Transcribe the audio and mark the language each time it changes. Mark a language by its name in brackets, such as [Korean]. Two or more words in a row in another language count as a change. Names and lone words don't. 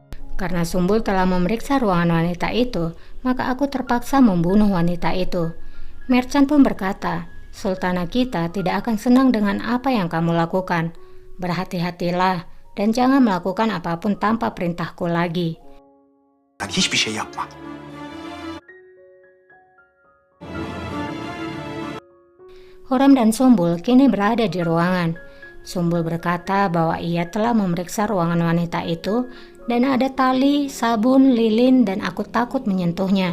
[Indonesian] Karena Sumbul telah memeriksa ruangan wanita itu, maka aku terpaksa membunuh wanita itu. Merchant pun berkata, Sultana kita tidak akan senang dengan apa yang kamu lakukan. Berhati-hatilah dan jangan melakukan apapun tanpa perintahku lagi. [Turkish] Hiçbir şey yapma. [Indonesian] Hurrem dan Sumbul kini berada di ruangan. Sumbul berkata bahwa ia telah memeriksa ruangan wanita itu dan ada tali, sabun, lilin, dan aku takut menyentuhnya.